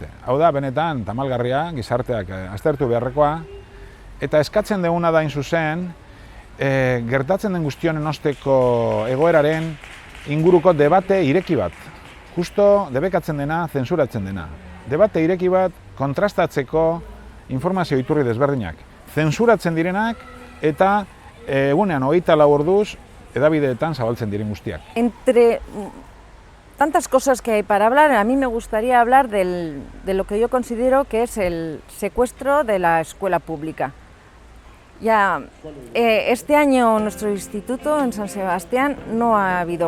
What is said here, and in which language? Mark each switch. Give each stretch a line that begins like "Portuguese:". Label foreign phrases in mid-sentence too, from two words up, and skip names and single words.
Basque: Hau da, benetan, tamalgarria, gizarteak aztertu beharrekoa, eta eskatzen duguna da hain zuzen, gertatzen den guztionen osteko egoeraren inguruko debate ireki bat. Justo debekatzen dena, zensuratzen dena. Debate ireki bat kontrastatzeko informazio iturri desberdinak. Zensuratzen direnak eta egunean 24 orduz hedabideetan zabaltzen diren guztiak.
Spanish: Entre tantas cosas que hay para hablar, a mí me gustaría hablar de lo que yo considero que es el secuestro de la escuela pública. Ya, este año nuestro instituto en San Sebastián no ha habido claustro.